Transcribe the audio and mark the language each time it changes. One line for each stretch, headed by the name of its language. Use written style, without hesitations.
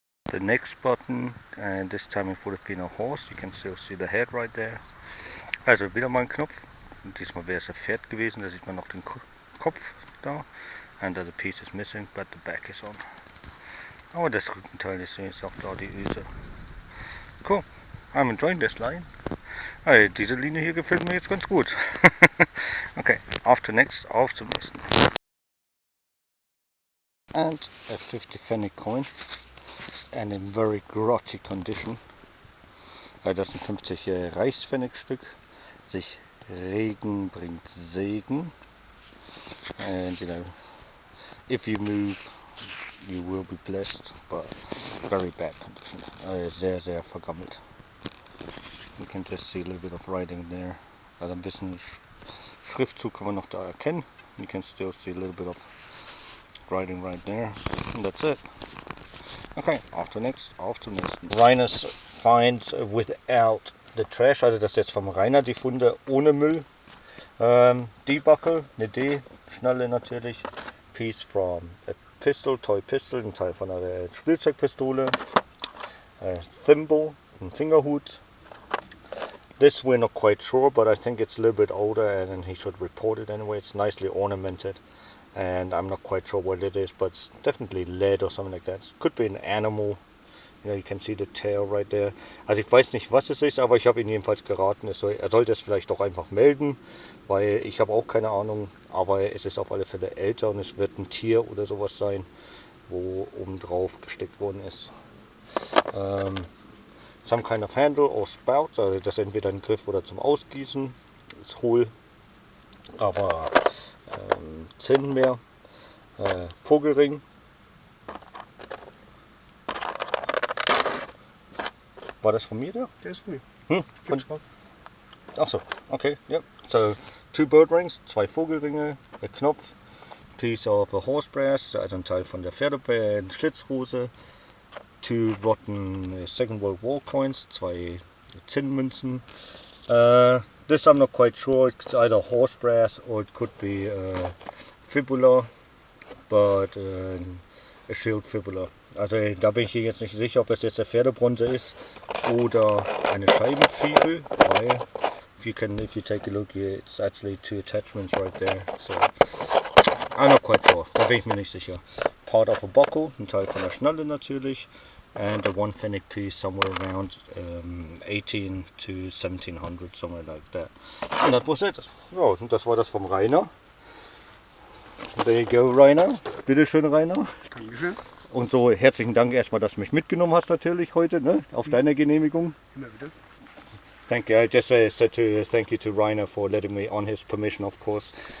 English: The next button, and this time it would have been a horse. You can still see the head right there.
German: Also wieder mal ein Knopf. Und diesmal wäre es ein Pferd gewesen. Da sieht man noch den Kopf da.
English: And the piece is missing, but the back is on.
German: Aber das Rückenteil ist jetzt auch da, die Öse. Cool.
English: I'm enjoying this line.
German: Hey, diese Linie hier gefällt mir jetzt ganz gut. Okay, auf zum nächsten.
English: And a 50 Pfennig coin. And in very grotty condition.
German: Das ist ein 50 Reichspfennigstück. Sich Regen bringt Segen.
English: And you know, if you move, you will be blessed. But very bad condition.
German: Sehr, sehr vergammelt.
English: You can just see a little bit of writing there.
German: Also ein bisschen Schriftzug kann man noch da erkennen.
English: You can still see a little bit of writing right there. And that's it. Okay,
German: auf zum nächsten.
English: Rainer's finds without the trash,
German: also das ist jetzt vom Rainer die Funde ohne Müll. D-Buckle, eine D-Schnalle natürlich.
English: Piece from a pistol, toy pistol,
German: ein Teil von einer Spielzeugpistole. Thimble, ein Fingerhut.
English: This we're not quite sure, but I think it's a little bit older and he should report it anyway. It's nicely ornamented. And I'm not quite sure what it is, but it's definitely lead or something like that. It could be an animal. You know, you can see the tail right there.
German: Also ich weiß nicht, was es ist, aber ich habe ihn jedenfalls geraten. Er sollte es vielleicht doch einfach melden, weil ich habe auch keine Ahnung. Aber es ist auf alle Fälle älter und es wird ein Tier oder sowas sein, wo oben drauf gesteckt worden ist.
English: Some kind of handle or spout.
German: Also das ist entweder ein Griff oder zum Ausgießen. Ist hohl, aber Zinn mehr. Vogelring. War das von mir da? Der ist von mir. Achso, okay, yeah.
English: So, 2 bird rings,
German: 2 Vogelringe, ein Knopf,
English: piece of a horse brass,
German: also ein Teil von der Schlitzrose,
English: 2 rotten Second World War coins,
German: 2 Zinnmünzen.
English: This I'm not quite sure, it's either horse brass or it could be fibula, but a shield fibula.
German: Also da bin ich hier jetzt nicht sicher, ob es jetzt der Pferdebronze ist oder eine Scheibenfibel, weil
English: if you take a look here, it's actually 2 attachments right there. So I'm not quite sure,
German: da bin ich mir nicht sicher.
English: Part of a buckle,
German: ein Teil von der Schnalle natürlich,
English: and a 1 Pfennig piece somewhere around 18 to 1700, somewhere like that. And that was it.
German: Ja, und das war das vom Rainer.
English: There you go, Rainer.
German: Bitteschön, Rainer. Dankeschön. Und so herzlichen Dank erstmal, dass du mich mitgenommen hast natürlich heute, ne? Auf deine Genehmigung. Immer wieder.
English: Thank you. I just said to thank you to Rainer for letting me on his permission, of course.